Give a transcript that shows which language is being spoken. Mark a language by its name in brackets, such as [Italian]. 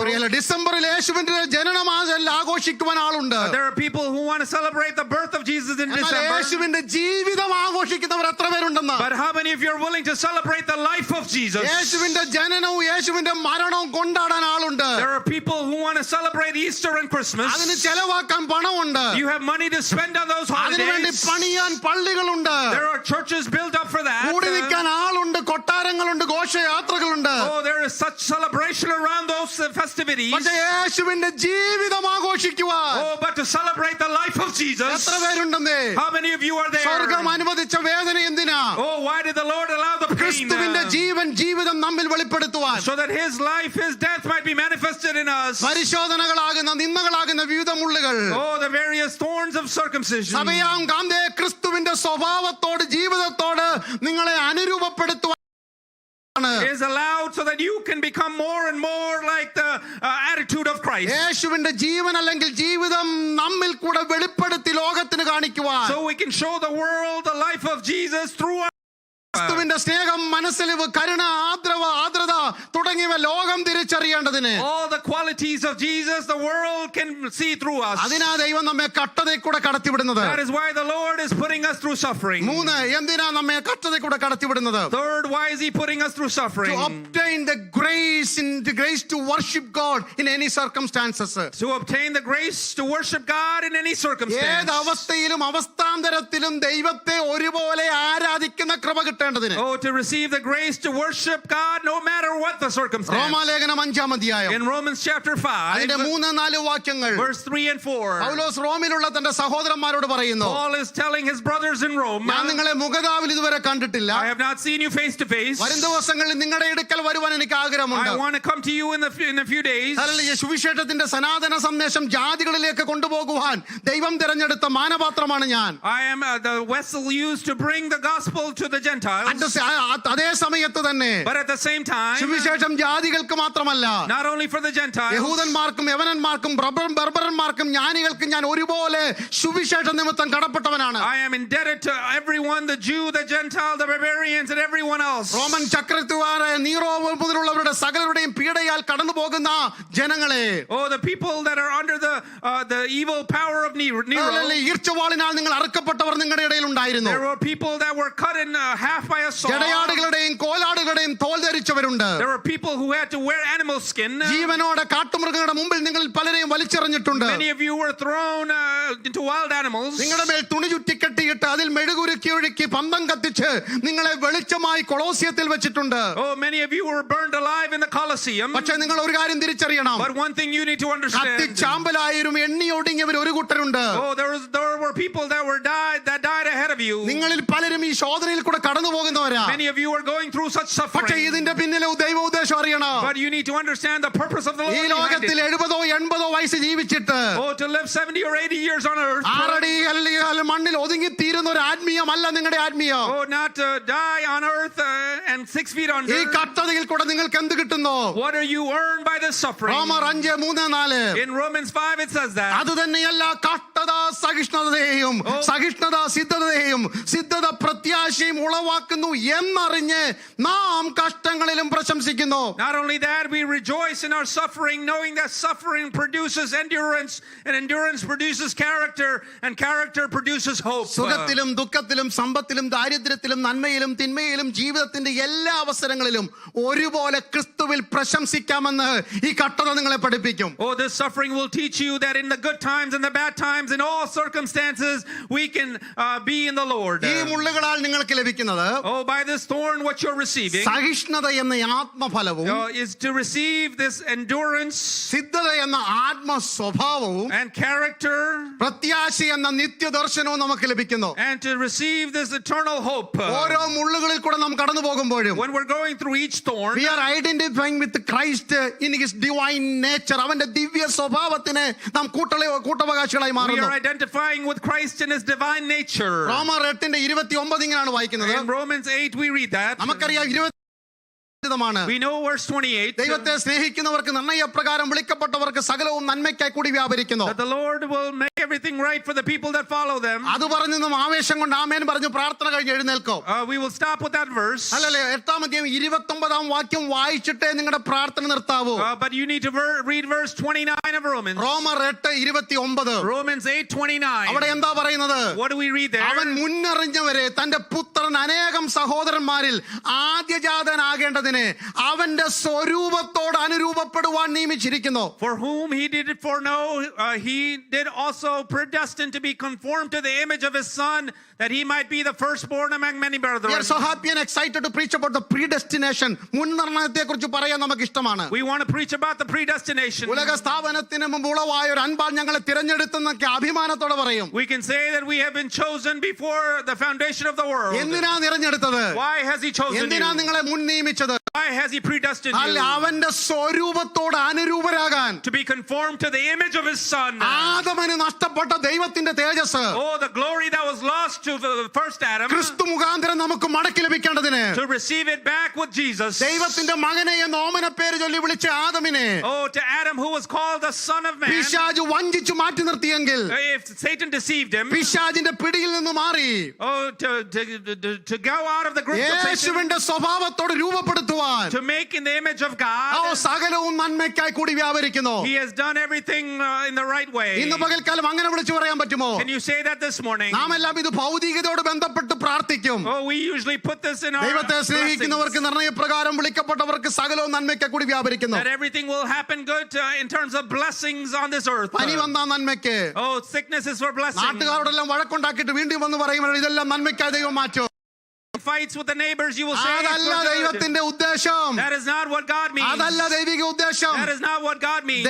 [Malayalam] Sorry, അല്ല, ഡിസംബറിൽ യേശുവിന്റെ ജനനം ആഘോഷിക്കുവാൻ ആളുണ്ട്. [English] There are people who want to celebrate the birth of Jesus in [Malayalam] എന്നാൽ [English] December. [Malayalam] യേശുവിന്റെ ജീവിതം ആഘോഷിക്കുന്നവർ എത്ര പേരുണ്ടെന്ന്? [English] But how many of you are willing to celebrate the life of Jesus? [Malayalam] യേശുവിന്റെ ജനനവും യേശുവിന്റെ മരണവും കൊണ്ടാടാൻ ആളുണ്ട്. [English] There are people who want to celebrate Easter and Christmas. [Malayalam] അതിന് ചെലവാക്കാൻ പണമുണ്ട്. [English] You have money to spend on those [Malayalam] അതിനുവേണ്ടി [English] holidays. [Malayalam] പണിയാൻ പള്ളികളുണ്ട്. [English] There are churches built up for that. [Malayalam] കൂടി നിൽക്കാൻ ആളുണ്ട്, കൊട്ടാരങ്ങളുണ്ട്, ഘോഷയാത്രകളുണ്ട്. [English] Oh, there is such celebration around those festivities. [Malayalam] പക്ഷേ യേശുവിന്റെ ജീവിതം ആഘോഷിക്കുവാൻ [English] Oh, but to celebrate the life of Jesus, [Malayalam] എത്ര പേരുണ്ടെന്നേ? [English] how many of you are there? [Malayalam] സ്വർഗം അനുവദിച്ച വേദന എന്തിനാ? [English] Oh, why did the Lord allow the pain? [Malayalam] ക്രിസ്തുവിന്റെ ജീവൻ ജീവിതം നമ്മിൽ വെളിപ്പെടുത്തുവാൻ [English] So that his life, his death might be manifested in us. [Malayalam] പരിശോധനകളാകുന്ന നിന്ദകളാകുന്ന വിവിധ മുള്ളുകൾ [English] Oh, the various thorns of circumcision. [Malayalam] സഭയാം കാന്തേ ക്രിസ്തുവിന്റെ സ്വഭാവത്തോട് ജീവിതത്തോട് നിങ്ങളെ അനുരൂപപ്പെടുത്തുവാൻ [English] is allowed so that you can become more and more like the attitude of Christ. [Malayalam] യേശുവിന്റെ ജീവൻ അല്ലെങ്കിൽ ജീവിതം നമ്മിൽ കൂടെ വെളിപ്പെടുത്തി ലോകത്തിന് കാണിക്കുവാൻ [English] So we can show the world the life of Jesus through us. [Malayalam] ക്രിസ്തുവിന്റെ സ്നേഹം, മനസ്സലിവ്, കരുണ, ആർദ്രത തുടങ്ങിയവ ലോകം തിരിച്ചറിയേണ്ടതിന് [English] All the qualities of Jesus the world can see through us. [Malayalam] അതിനാ ദൈവം നമ്മെ കഷ്ടതയിൽ കൂടെ കടത്തിവിടുന്നത്. [English] That is why the Lord is putting us through suffering. [Malayalam] 3, എന്തിനാ നമ്മെ കഷ്ടതയിൽ കൂടെ കടത്തിവിടുന്നത്? [English] Third, why is he putting us through suffering? To obtain the grace to worship God in any circumstances. To obtain the grace to worship God in any circumstance. [Malayalam] ഏത് അവസ്ഥയിലും അവസ്ഥാന്തരത്തിലും ദൈവത്തെ ഒരുപോലെ ആരാധിക്കുന്ന കൃപ കിട്ടേണ്ടതിന്. [English] Oh, to receive the grace to worship God no matter what the circumstance. [Malayalam] റോമാലേഖനം 5-ാം അധ്യായം [English] In Romans chapter 5, [Malayalam] അതിന്റെ 3-4 വാക്യങ്ങൾ [English] verse 3 and 4, [Malayalam] പൗലോസ് റോമിലുള്ള തന്റെ സഹോദരന്മാരോട് പറയുന്നു, [English] Paul is telling his brothers in Rome, [Malayalam] ഞാൻ നിങ്ങളെ മുഖതാവിൽ ഇതുവരെ കണ്ടിട്ടില്ല. [English] I have not seen you face to face. [Malayalam] വരും ദിവസങ്ങളിൽ നിങ്ങളുടെ അടുക്കൽ വരുവാൻ എനിക്ക് ആഗ്രഹമുണ്ട്. [English] I want to come to you in a few days. [Malayalam] Hallelujah. സുവിശേഷത്തിന്റെ സനാതന സന്ദേശം ജാതികളിലേക്ക് കൊണ്ടുപോകുവാൻ ദൈവം തിരഞ്ഞെടുത്ത മാനപാത്രമാണ് ഞാൻ. [English] I am the vessel used to bring the gospel to the Gentiles. [Malayalam] അതേ സമയത്ത് തന്നെ [English] But at the same time, [Malayalam] സുവിശേഷം ജാതികൾക്ക് മാത്രമല്ല, [English] not only for the Gentiles, [Malayalam] യഹൂദന്മാർക്കും യവനന്മാർക്കും ബർബരന്മാർക്കും ജ്ഞാനികൾക്കും ഞാൻ ഒരുപോലെ സുവിശേഷ നിമിത്തം കടപ്പെട്ടവനാണ്. [English] I am indebted to everyone, the Jew, the Gentile, the barbarians, and everyone else. [Malayalam] Roman ചക്രവർത്തിയായ നീറോ മുതലുള്ളവരുടെ സകലരുടെയും പീഡയാൽ കടന്നു പോകുന്ന ജനങ്ങളെ, [English] Oh, the people that are under the evil power of Nero. [Malayalam] ഈർച്ചവാളിനാൽ നിങ്ങൾ അറുക്കപ്പെട്ടവർ നിങ്ങളുടെ ഇടയിൽ ഉണ്ടായിരുന്നു. [English] There were people that were cut in half by a saw. [Malayalam] ജടയാടുകളുടെയും കോലാടുകളുടെയും തോൽ ധരിച്ചവരുണ്ട്. [English] There were people who had to wear animal skin. [Malayalam] ജീവനോടെ കാട്ടുമൃഗങ്ങളുടെ മുമ്പിൽ നിങ്ങൾ പലരെയും വലിച്ചെറിഞ്ഞിട്ടുണ്ട്. [English] Many of you were thrown into wild animals. [Malayalam] നിങ്ങളുടെ മേൽ തുണി ചുറ്റിക്കെട്ടിയിട്ട് അതിൽ മെഴുകുരുക്കി ഒഴുക്കി പന്തം കത്തിച്ച് നിങ്ങളെ വെളിച്ചമായി കൊളോസിയത്തിൽ വെച്ചിട്ടുണ്ട്. [English] Oh, many of you were burned alive in the Colosseum. [Malayalam] പക്ഷേ നിങ്ങൾ ഒരു കാര്യം തിരിച്ചറിയണം. [English] But one thing you need to understand. [Malayalam] കത്തിച്ചാമ്പലായും എണ്ണി ഒടുങ്ങിയവർ ഒരു കൂട്ടരുണ്ട്. [English] Oh, there were people that died ahead of you. [Malayalam] നിങ്ങളിൽ പലരും ഈ ശോധനയിൽ കൂടെ കടന്നു പോകുന്നവരാ. [English] Many of you are going through such suffering. [Malayalam] പക്ഷേ ഇതിന്റെ പിന്നിലെ ദൈവ ഉദ്ദേശം അറിയണം. [English] But you need to understand the purpose of the Lord. [Malayalam] ഈ ലോകത്തിൽ 70-80 വയസ്സ് ജീവിച്ചിട്ട് [English] Oh, to live 70 or 80 years on earth. [Malayalam] 6 അടി അല്ലെങ്കിൽ മണ്ണിൽ ഒതുങ്ങി തീരുന്ന ഒരു ആത്മീയമല്ല നിങ്ങളുടെ ആത്മീയം. [English] Oh, not to die on earth and 6 feet under. [Malayalam] ഈ കഷ്ടതയിൽ കൂടെ നിങ്ങൾക്ക് എന്ത് കിട്ടുന്നു? [English] What are you earned by this suffering? [Malayalam] റോമർ 5:3-4. [English] In Romans 5 it says that. [Malayalam] അത് തന്നെയല്ല കഷ്ടത സഹിഷ്ണുതയെയും സഹിഷ്ണുത സിദ്ധതയെയും സിദ്ധത പ്രത്യാശയും ഉളവാക്കുന്നു എന്നറിഞ്ഞ് നാം കഷ്ടങ്ങളിലും പ്രശംസിക്കുന്നു. [English] Not only that, we rejoice in our suffering, knowing that suffering produces endurance, and endurance produces character, and character produces hope. [Malayalam] സുഖത്തിലും ദുഃഖത്തിലും സമ്പത്തിലും ദാരിദ്ര്യത്തിലും നന്മയിലും തിന്മയിലും ജീവിതത്തിന്റെ എല്ലാ അവസരങ്ങളിലും ഒരുപോലെ ക്രിസ്തുവിൽ പ്രശംസിക്കാമെന്ന് ഈ കഷ്ടത നിങ്ങളെ പഠിപ്പിക്കും. [English] Oh, this suffering will teach you that in the good times and the bad times, in all circumstances, we can be in the Lord. [Malayalam] ഈ മുള്ളുകളാൽ നിങ്ങൾക്ക് ലഭിക്കുന്നത് [English] Oh, by this thorn, what you're receiving [Malayalam] സഹിഷ്ണുത എന്ന ആത്മഫലവും [English] is to receive this endurance [Malayalam] സിദ്ധത എന്ന ആത്മ സ്വഭാവവും [English] and character, [Malayalam] പ്രത്യാശ എന്ന നിത്യദർശനവും നമുക്ക് ലഭിക്കുന്നു. [English] and to receive this eternal hope. [Malayalam] ഓരോ മുള്ളുകളിൽ കൂടെ നാം കടന്നു പോകുമ്പോഴും [English] When we're going through each thorn, we are identifying with Christ in his divine nature. [Malayalam] അവന്റെ ദിവ്യ സ്വഭാവത്തിന് നാം കൂട്ടവകാശികളായി [English] we [Malayalam] മാറുന്നു. [English] are identifying with Christ in his divine nature. [Malayalam] റോമർ 8:29 ഇങ്ങനെയാണ് വായിക്കുന്നത്. [English] In Romans 8, we read that. [Malayalam] നമുക്കറിയാം 20 [English] We know verse 28. [Malayalam] ദൈവത്തെ സ്നേഹിക്കുന്നവർക്ക് നിർണയപ്രകാരം വിളിക്കപ്പെട്ടവർക്ക് സകലവും നന്മയ്ക്കായി കൂടി വ്യാപരിക്കുന്നു. [English] That the Lord will make everything right for the people that follow them. [Malayalam] അത് പറഞ്ഞു നാം ആവേശം കൊണ്ട് ആമേൻ പറഞ്ഞു പ്രാർത്ഥന കഴിഞ്ഞ് എഴുന്നേൽക്കും. [English] We will stop with that verse. [Malayalam] അല്ലല്ലേ 8-29 വാക്യം വായിച്ചിട്ടേ നിങ്ങളുടെ പ്രാർത്ഥന നിർത്താവൂ. [English] But you need to read verse 29 of Romans. [Malayalam] റോമർ 8:29. [English] Romans 8:29. [Malayalam] അവിടെ എന്താ പറയുന്നത്? [English] What do we read there? [Malayalam] അവൻ മുന്നറിഞ്ഞവരെ തന്റെ പുത്രൻ അനേകം സഹോദരന്മാരിൽ ആദ്യജാതനാകേണ്ടതിന് അവന്റെ സ്വരൂപത്തോട് അനുരൂപപ്പെടുവാൻ നിയമിച്ചിരിക്കുന്നു. [English] For whom he did it foreknow, he did also predestine to be conformed to the image of his son, that he might be the firstborn among many brethren. We are so happy and excited to preach about the predestination. [Malayalam] മുൻനിർണയത്തെക്കുറിച്ച് പറയാൻ നമുക്ക് ഇഷ്ടമാണ്. [English] We want to preach about the predestination. [Malayalam] ഉലക സ്ഥാപനത്തിന് മുമ്പ് ഉളവായ ഒരു അൻപാൽ ഞങ്ങളെ തിരഞ്ഞെടുത്തെന്നൊക്കെ അഭിമാനത്തോടെ പറയും. [English] We can say that we have been chosen before the foundation of the world. [Malayalam] എന്തിനാ തിരഞ്ഞെടുത്തത്? [English] Why has he chosen [Malayalam] എന്തിനാ [English] you? [Malayalam] നിങ്ങളെ മുൻ നിയമിച്ചത്? [English] Why has he predestined [Malayalam] അല്ല [English] you? [Malayalam] അവന്റെ സ്വരൂപത്തോട് അനുരൂപരാകാൻ. [English] To be conformed to the image of his son. [Malayalam] ആദമന് നഷ്ടപ്പെട്ട ദൈവത്തിന്റെ തേജസ് [English] Oh, the glory that was lost to the first Adam. [Malayalam] ക്രിസ്തു മുഖാന്തരം നമുക്ക് മടക്കി ലഭിക്കേണ്ടതിന് [English] To receive it back with Jesus. [Malayalam] ദൈവത്തിന്റെ മകനെ എന്ന ഓമന പേര് ചൊല്ലി വിളിച്ച ആദമിനെ [English] Oh, to Adam who was called the son of man. [Malayalam] പിശാച് വഞ്ചിച്ചു മാറ്റി നിർത്തിയെങ്കിൽ [English] If Satan deceived him. [Malayalam] പിശാചിന്റെ പിടിയിൽ നിന്ന് മാറി [English] Oh, to go out of the grip of Satan. [Malayalam] യേശുവിന്റെ സ്വഭാവത്തോട് രൂപപ്പെടുത്തുവാൻ [English] To make in the image of God. [Malayalam] സകലവും നന്മയ്ക്കായി കൂടി വ്യാപരിക്കുന്നു. [English] He has done everything in the right way. [Malayalam] ഇന്ന് പകൽക്കാലം അങ്ങനെ വിളിച്ചു പറയാൻ പറ്റുമോ? [English] Can you say that this morning? [Malayalam] നാം എല്ലാം ഇത് ഭൗതികതയോട് ബന്ധപ്പെട്ട് പ്രാർത്ഥിക്കും. [English] Oh, we usually put this in our [Malayalam] ദൈവത്തെ സ്നേഹിക്കുന്നവർക്ക് [English] blessings, [Malayalam] നിർണയപ്രകാരം വിളിക്കപ്പെട്ടവർക്ക് സകലവും നന്മയ്ക്കായി കൂടി വ്യാപരിക്കുന്നു. [English] that everything will happen good in terms of blessings on this earth. [Malayalam] പനി വന്ന നന്മയ്ക്ക്, [English] Oh, sickness is for blessing. [Malayalam] നാട്ടുകാരോടെല്ലാം വഴക്കുണ്ടാക്കിയിട്ട് വീണ്ടും വന്ന് പറയുമ്പോൾ ഇതെല്ലാം നന്മയ്ക്കായി ദൈവം മാറ്റും. [English] Fights with the neighbors, you will say it's [Malayalam] അതല്ല [English] for good. [Malayalam] ദൈവത്തിന്റെ ഉദ്ദേശം. [English] That is not what God means. [Malayalam] അതല്ല ദൈവിക ഉദ്ദേശം. [English] That is not what God means.